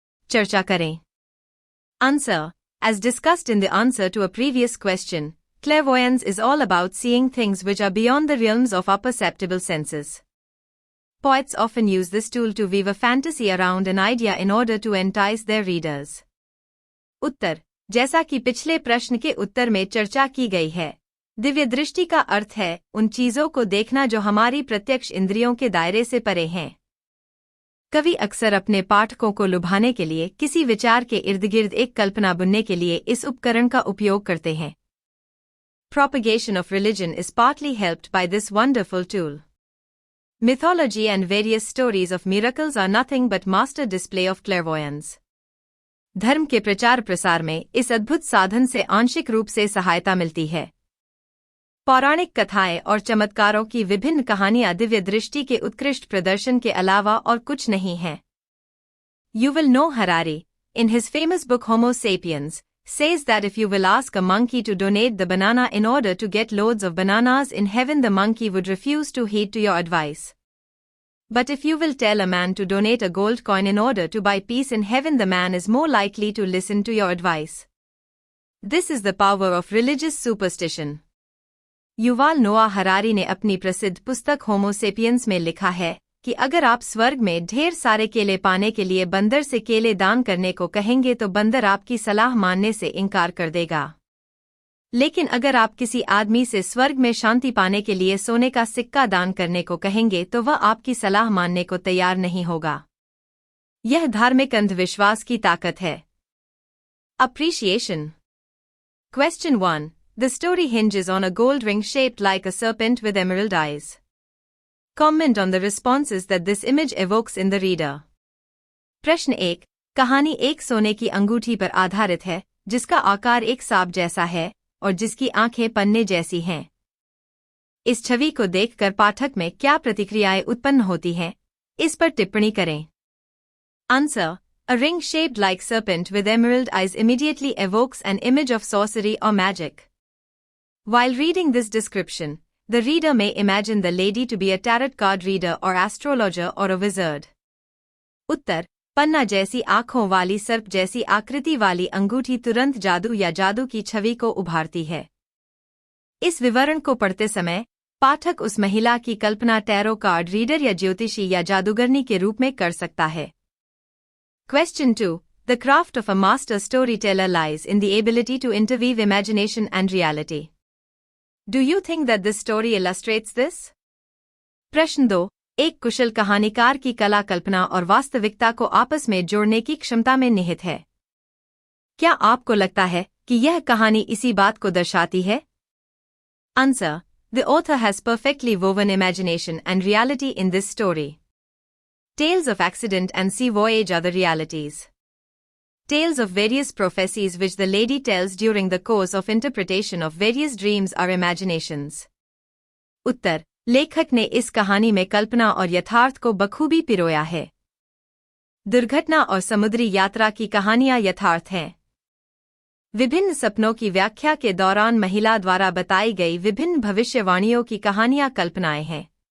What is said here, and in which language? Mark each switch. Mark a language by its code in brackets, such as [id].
[hi] चर्चा करें। [en] Answer. As discussed in the answer to a previous question, clairvoyance is all about seeing things which are beyond the realms of our perceptible senses. Poets often use this tool to weave a fantasy around an idea in order to entice their readers. [hi] उत्तर, जैसा कि पिछले प्रश्न के उत्तर में चर्चा की गई है, दिव्य दृष्टि का अर्थ है उन चीजों को देखना जो हमारी प्रत्यक्ष इंद्रियों के दायरे से परे हैं। कवि अक्सर अपने पाठकों को लुभाने के लिए किसी विचार के इर्द-गिर्द एक कल्पना बुनने के लिए इस उपकरण का उपयोग करते हैं। [en] Propagation of religion is partly helped by this wonderful tool. Mythology and various stories of miracles are nothing but master display of clairvoyance. [hi] धर्म के प्रचार प्रसार में इस अद्भुत साधन से आंशिक रूप से सहायता मिलती है। पौराणिक कथाएं और चमत्कारों की विभिन्न कहानियां दिव्य दृष्टि के उत्कृष्ट प्रदर्शन के अलावा और कुछ नहीं हैं। [en] Yuval Noah Harari, in his famous book Homo Sapiens, says that if you will ask a monkey to donate the banana in order to get loads of bananas in heaven, the monkey would refuse to heed to your advice. But if you will tell a man to donate a gold coin in order to buy peace in heaven, the man is more likely to listen to your advice. This is the power of religious superstition. [hi] Yuval नोआ Harari ने अपनी प्रसिद्ध पुस्तक होमो sapiens में लिखा है कि अगर आप स्वर्ग में ढेर सारे केले पाने के लिए बंदर से केले दान करने को कहेंगे तो बंदर आपकी सलाह मानने से इनकार कर देगा। लेकिन अगर आप किसी आदमी से स्वर्ग में शांति पाने के लिए सोने का सिक्का दान करने को कहेंगे तो वह आपकी सलाह मानने को तैयार नहीं होगा। यह धार्मिक अंधविश्वास की ताकत है। [en] Appreciation. Question 1. The story hinges on a gold ring shaped like a serpent with emerald eyes. Comment on the responses that this image evokes in the reader. [hi] प्रश्न 1. कहानी एक सोने की अंगूठी पर आधारित है, जिसका आकार एक सांप जैसा है और जिसकी आंखें पन्ने जैसी हैं। इस छवि को देखकर पाठक में क्या प्रतिक्रियाएं उत्पन्न होती हैं, इस पर टिप्पणी करें। [en] Answer. A ring shaped like serpent with emerald eyes immediately evokes an image of sorcery or magic. While reading this description, the reader may imagine the lady to be a tarot card reader or astrologer or a wizard. [hi] उत्तर, पन्ना जैसी आँखों वाली सर्प जैसी आकृति वाली अंगूठी तुरंत जादू या जादू की छवि को उभारती है। इस विवरण को पढ़ते समय पाठक उस महिला की कल्पना टैरो कार्ड रीडर या ज्योतिषी या जादूगरनी के रूप में कर सकता है। [en] Question 2. The craft of a master storyteller lies in the ability to interweave imagination and reality. Do you think that this story illustrates this? [hi] प्रश्न 2. एक कुशल कहानीकार की कला कल्पना और वास्तविकता को आपस में जोड़ने की क्षमता में निहित है। क्या आपको लगता है कि यह कहानी इसी बात को दर्शाती है? [en] Answer. The author has perfectly woven imagination and reality in this story. Tales of accident and sea voyage are the realities. Tales of various prophecies which the lady tells during the course of interpretation of various dreams are imaginations. [hi] उत्तर, लेखक ने इस कहानी में कल्पना और यथार्थ को बखूबी पिरोया है। दुर्घटना और समुद्री यात्रा की कहानियां यथार्थ हैं। विभिन्न सपनों की व्याख्या के दौरान महिला द्वारा बताई गई विभिन्न भविष्यवाणियों की कहानियां कल्पनाएं हैं।